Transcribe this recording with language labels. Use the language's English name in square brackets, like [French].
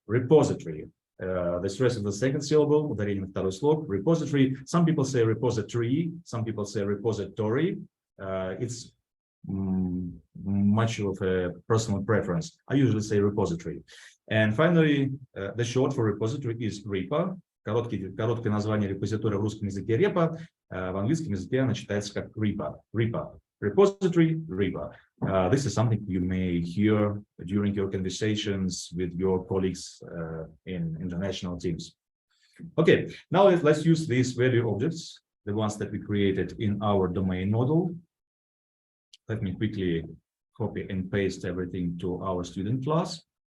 [English] The stress of the second syllable, [Russian] ударение на второй слог. [English] Repository. Some people say repository, some people say repository. It's much of a personal preference. I usually say repository. And finally, the short for repository is repo. [Russian] Короткое название репозитория в русском языке репа, в английском языке она читается как repo. [English] Repository, repo. This is something you may hear during your conversations with your colleagues in international teams. Okay, now let's use these value objects, the ones that we created in our domain model. Let me quickly copy and paste everything to our student class.